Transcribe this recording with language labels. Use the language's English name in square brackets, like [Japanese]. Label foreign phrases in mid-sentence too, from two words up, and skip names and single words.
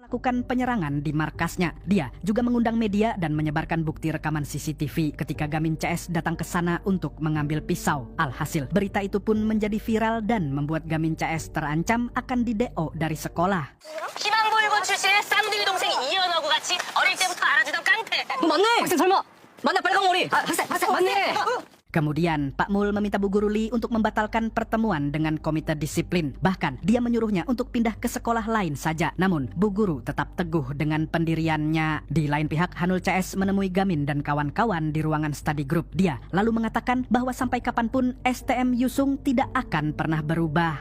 [Indonesian] melakukan penyerangan di markasnya. Dia juga mengundang media dan menyebarkan bukti rekaman CCTV ketika Gamin CS datang ke sana untuk mengambil pisau. Alhasil, berita itu pun menjadi viral dan membuat Gamin CS terancam akan di-DO dari sekolah. [Korean] 희망고일고 출신의 쌍둥이 동생 이연하고 같이 어릴 때부터 알아주던 깡패. 맞네. 학생 설마 맞네 빨간 머리. 학생 맞네. [Indonesian] Kemudian, Pak Mul meminta Bu Guru Lee untuk membatalkan pertemuan dengan komite disiplin. Bahkan, dia menyuruhnya untuk pindah ke sekolah lain saja. Namun, Bu Guru tetap teguh dengan pendiriannya. Di lain pihak, Hanul CS menemui Gamin dan kawan-kawan di ruangan [English] study group. [Indonesian] Dia lalu mengatakan bahwa sampai kapanpun STM Yusung tidak akan pernah berubah.